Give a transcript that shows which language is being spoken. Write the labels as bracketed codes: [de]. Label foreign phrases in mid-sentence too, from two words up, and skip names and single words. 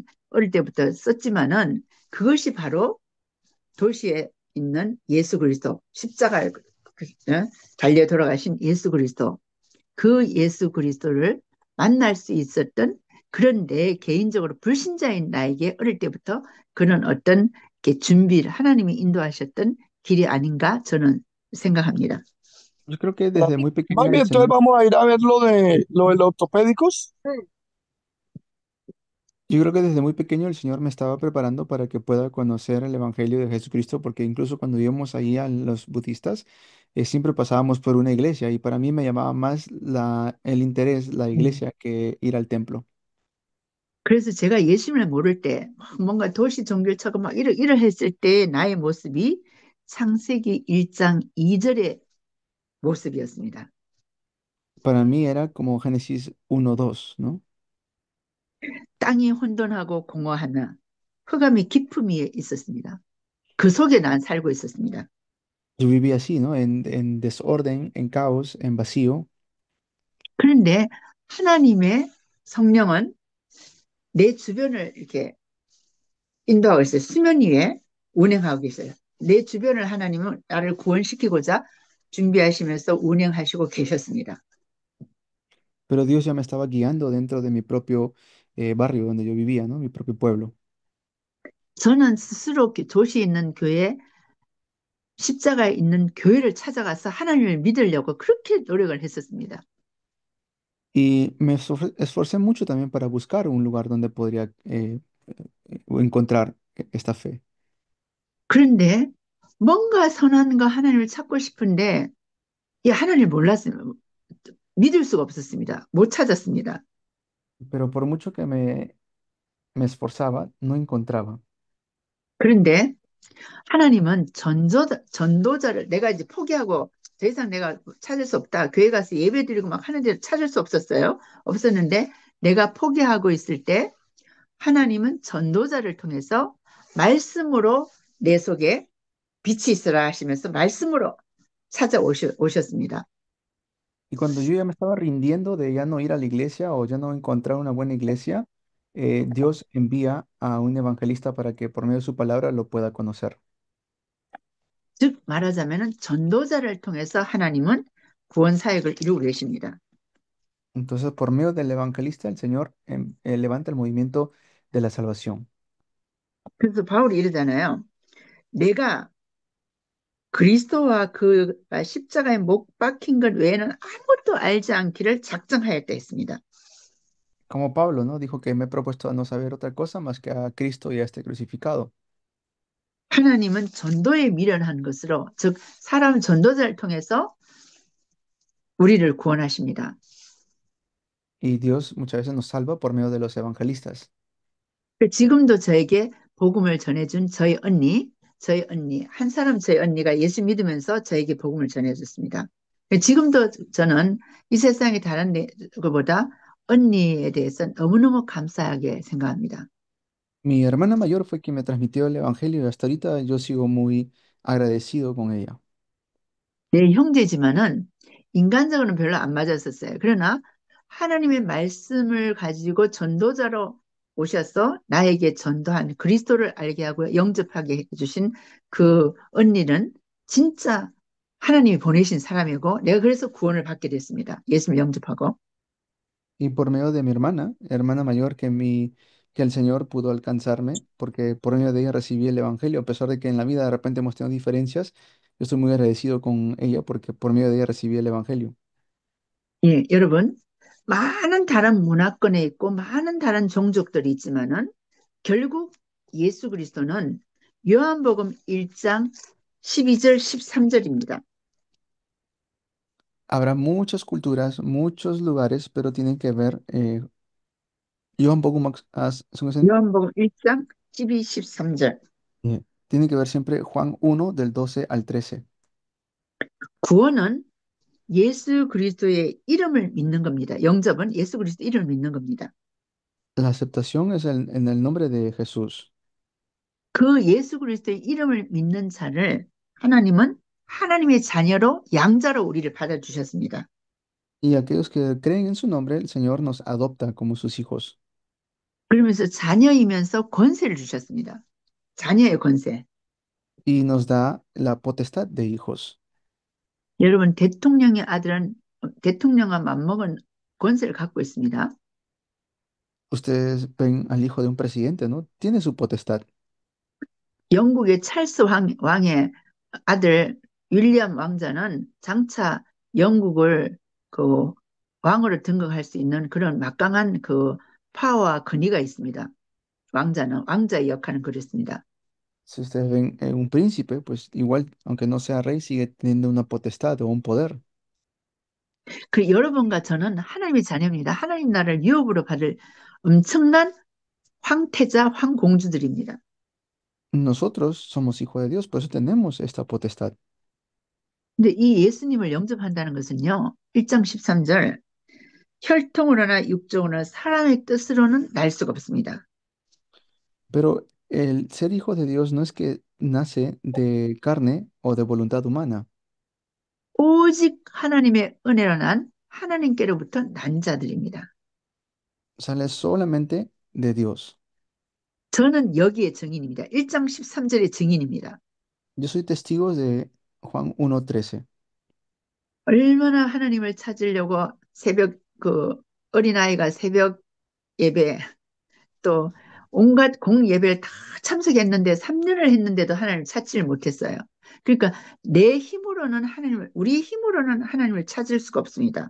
[ko] 어릴 때부터 썼지만은 그것이 바로 도시에 있는 예수 그리스도 십자가에 달려 돌아가신 예수 그리스도 그 예수 그리스도를 만날 수 있었던 그런 내 개인적으로 불신자인 나에게 어릴 때부터 그런 어떤 준비를 하나님이 인도하셨던 길이 아닌가 저는 생각합니다. [es] Yo creo que desde Mami, muy pequeña mami, el entonces Señor, vamos a ir a ver lo de los ortopédicos. yo creo que desde muy pequeño el Señor me estaba preparando para que pueda conocer el Evangelio de Jesucristo, porque incluso cuando íbamos ahí a los budistas, siempre pasábamos por una iglesia y para mí me llamaba más el interés, la iglesia, que ir al templo. [ko] 그래서 제가 예수님을 모를 때 뭔가 도시 종교처럼 막 이러 했을 때 나의 모습이 창세기 1장 2절의 모습이었습니다. [es] Para mí era como Génesis 1:2, ¿no? [ko] 땅이 혼돈하고 공허하나 흑암이 깊음 위에 있었습니다. 그 속에 난 살고 있었습니다. [es] Yo vivía así, ¿no? En desorden, en caos, en vacío. [ko] 그런데 하나님의 성령은 내 주변을 이렇게 인도하고 있어요. 수면 위에 운행하고 계세요. 내 주변을 하나님은 나를 구원시키고자 준비하시면서 운행하시고 계셨습니다. [es] Pero Dios ya me estaba guiando dentro de mi propio barrio donde yo vivía, ¿no? Mi propio pueblo. [ko] 저는 스스로 도시에 있는 교회, 십자가에 있는 교회를 찾아가서 하나님을 믿으려고 그렇게 노력을 했었습니다. [es] Y me esforcé mucho también para buscar un lugar donde podría encontrar esta fe. [ko] 그런데 뭔가 선한 거 하나님을 찾고 싶은데 이 하나님을 몰랐어요. 믿을 수가 없었습니다. 못 찾았습니다. [es] Pero por mucho que me esforzaba, no encontraba. [ko] 그런데 하나님은 전도자를 내가 이제 포기하고 더 이상 내가 찾을 수 없다. 교회 가서 예배 드리고 막 하는데 찾을 수 없었어요. 없었는데 내가 포기하고 있을 때 하나님은 전도자를 통해서 말씀으로 내 속에 빛이 있으라 하시면서 말씀으로 찾아오셨습니다. [es] Y cuando yo ya me estaba rindiendo de ya no ir a la iglesia o ya no encontrar una buena iglesia, Dios envía a un evangelista para que por medio de su palabra lo pueda conocer. [ko] 즉 말하자면 전도자를 통해서 하나님은 구원 사역을 이루고 계십니다. [es] Entonces, por medio del evangelista, el Señor levanta el movimiento de la salvación. [ko] 그래서 바울이 이러잖아요. 내가 그리스도와 그 십자가에 못 박힌 것 외에는 아무것도 알지 않기를 작정하였다 했습니다. [es] Como Pablo, ¿no? Dijo que me he propuesto a no saber otra cosa más que a Cristo y a este crucificado. [ko] 하나님은 전도에 미련한 것으로, 즉 사람 전도자를 통해서 우리를 구원하십니다. [es] Y Dios muchas veces nos salva por medio de los evangelistas. [ko] 지금도 저에게 복음을 전해준 저희 언니, 한 사람 저희 언니가 예수 믿으면서 저에게 복음을 전해줬습니다. 지금도 저는 이 세상의 다른 것보다 언니에 대해서 너무너무 감사하게 생각합니다. [es] Mi hermana mayor fue quien me transmitió el evangelio y hasta ahorita yo sigo muy agradecido con ella. [ko] 내 형제지만은 인간적으로는 별로 안 맞았었어요. 그러나 하나님의 말씀을 가지고 전도자로 오셔서 나에게 전도한 그리스도를 알게 하고 영접하게 해주신 그 언니는 진짜 하나님이 보내신 사람이고 내가 그래서 구원을 받게 됐습니다. 예수를 영접하고. [es] Y por medio de mi hermana mayor, que el Señor pudo alcanzarme, porque por medio de ella recibí el evangelio, a pesar de que en la vida de repente hemos tenido diferencias, yo estoy muy agradecido con ella porque por medio de ella recibí el evangelio. [ko] 예, 여러분, 많은 다른 문화권에 있고 많은 다른 종족들이 있지만은 결국 예수 그리스도는 요한복음 1장 12절 13절입니다. [es] Habrá muchas culturas, muchos lugares, pero tienen que ver, yo un poco más, [ko] 요한복음 1장 12, 13절. [es] tiene que ver siempre Juan 1 del 12 al 13. [ko] 구원은 예수 그리스도의 이름을 믿는 겁니다. 영접은 예수 그리스도 이름을 믿는 겁니다. [es] La aceptación es en el nombre de Jesús. [ko] 그 예수 그리스도의 이름을 믿는 자를 하나님은 하나님의 자녀로 양자로 우리를 받아주셨습니다. [es] Y aquellos que creen en su nombre, el Señor nos adopta como sus hijos [ko] 그러면서 자녀이면서 권세를 주셨습니다. 자녀의 권세. [es] y nos da la potestad de hijos. [ko] 여러분, 대통령의 아들은 대통령과 맞먹은 권세를 갖고 있습니다. [es] Ustedes ven al hijo de un presidente, ¿no? Tiene su potestad. [ko] 영국의 찰스 왕의 아들 윌리엄 왕자는 장차 영국을 그 왕으로 등극할 수 있는 그런 막강한 그 파워와 권위가 있습니다. 왕자는 왕자의 역할은 그렇습니다. [es] Si ustedes ven un príncipe, pues igual, aunque no sea rey, sigue teniendo una potestad o un poder. [ko] 그 여러분과 저는 하나님의 자녀입니다. 하나님 나라를 유업으로 받을 엄청난 황태자, 황공주들입니다. [es] Nosotros somos hijos de Dios, por eso tenemos esta potestad. [ko] 근데 이 예수님을 영접한다는 것은요, 1장 13절, 혈통으로나 육종으로나 사람의 뜻으로는 날 수가 없습니다. [es] Pero el ser hijo de Dios no es que nace de carne o de voluntad humana, [ko] 오직 하나님의 은혜로 난 하나님께로부터 난 자들입니다. [es] sale solamente de Dios. [ko] 저는 여기에 증인입니다. 1장 13절의 증인입니다. [es] Yo soy testigo de Juan 1:13. [ko] 얼마나 하나님을 찾으려고 새벽 그 어린아이가 새벽 예배 또 온갖 공예배를 다 참석했는데 3년을 했는데도 하나님을 찾지를 못했어요. 그러니까 내 힘으로는 하나님을 우리 힘으로는 하나님을 찾을 수가 없습니다.